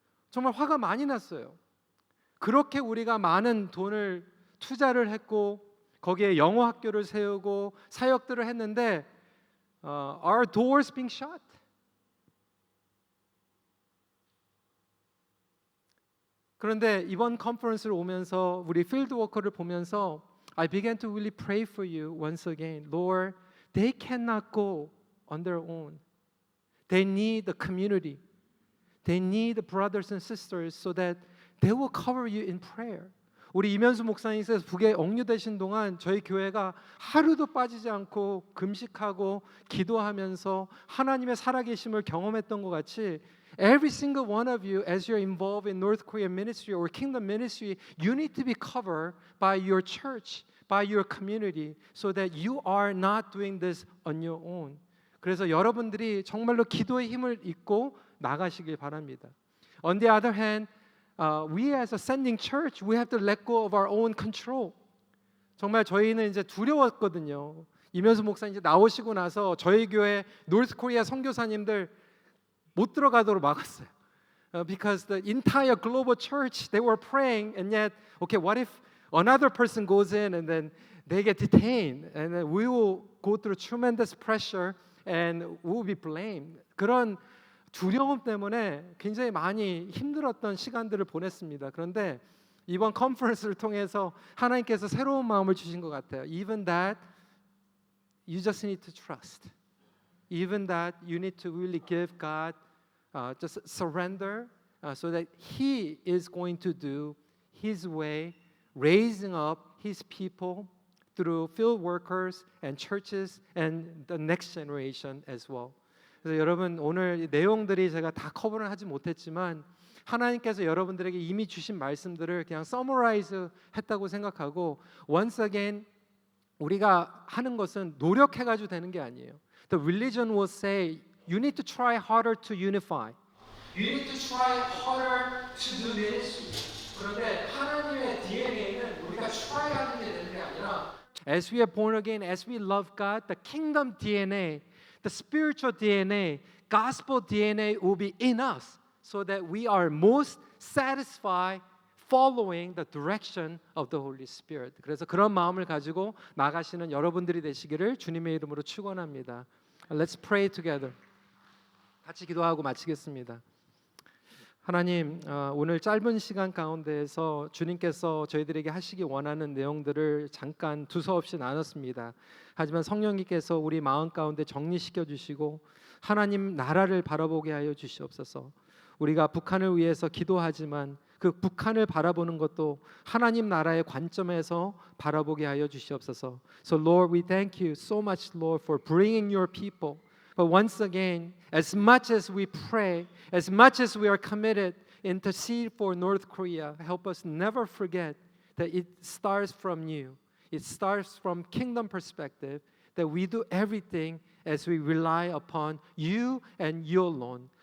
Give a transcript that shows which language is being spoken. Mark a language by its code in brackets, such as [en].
[ko] 정말 화가 많이 났어요. 그렇게 우리가 많은 돈을 투자를 했고 거기에 영어 학교를 세우고 사역들을 했는데 [en] our doors being shut. [ko] 그런데 이번 컨퍼런스를 오면서 우리 필드 워커를 보면서 [en] I began to really pray for you once again. Lord, they cannot go on their own. They need the community. They need the brothers and sisters so that they will cover you in prayer. [ko] 우리 이면수 목사님께서 북에 억류되신 동안 저희 교회가 하루도 빠지지 않고 금식하고 기도하면서 하나님의 살아계심을 경험했던 것 같이 [en] every single one of you as you're involved in North Korean ministry or kingdom ministry, you need to be covered by your church, by your community so that you are not doing this on your own. [ko] 그래서 여러분들이 정말로 기도의 힘을 잊고 나가시길 바랍니다. [en] On the other hand, we as a sending church, we have to let go of our own control. [ko] 정말 저희는 이제 두려웠거든요. 이면수 목사님 이제 나오시고 나서 저희 교회 노스 코리아 선교사님들 못 들어가도록 막았어요. [en] Because the entire global church they were praying and yet okay, what if another person goes in and then they get detained and then we will go through tremendous pressure and we will be blamed. [ko] 그런 두려움 때문에 굉장히 많이 힘들었던 시간들을 보냈습니다. 그런데 이번 컨퍼런스를 통해서 하나님께서 새로운 마음을 주신 것 같아요. [en] Even that you just need to trust. Even that you need to really give God just surrender so that He is going to do His way, raising up His people through field workers and churches and the next generation as well. [ko] 그래서 여러분 오늘 내용들이 제가 다 커버를 하지 못했지만 하나님께서 여러분들에게 이미 주신 말씀들을 그냥 서머라이즈 했다고 생각하고 [en] once again [ko] 우리가 하는 것은 노력해가지고 되는 게 아니에요. [en] The religion will say you need to try harder to unify. You need to try harder to do ministry. [ko] 그런데 하나님의 DNA는 우리가 try하는 게 되는 게 아니라 [en] as we are born again, as we love God, the kingdom DNA, the spiritual DNA, gospel DNA will be in us so that we are most satisfied following the direction of the Holy Spirit. [ko] 그래서 그런 마음을 가지고 나가시는 여러분들이 되시기를 주님의 이름으로 축원합니다. [en] Let's pray together. [ko] 같이 기도하고 마치겠습니다. 하나님, 오늘 짧은 시간 가운데에서 주님께서 저희들에게 하시기 원하는 내용들을 잠깐 두서없이 나눴습니다. 하지만 성령님께서 우리 마음 가운데 정리시켜 주시고 하나님 나라를 바라보게 하여 주시옵소서. 우리가 북한을 위해서 기도하지만 그 북한을 바라보는 것도 하나님 나라의 관점에서 바라보게 하여 주시옵소서. [en] So Lord, we thank you so much, Lord, for bringing your people. But once again, as much as we pray, as much as we are committed, intercede for North Korea, help us never forget that it starts from you. It starts from kingdom perspective, that we do everything as we rely upon you and you alone.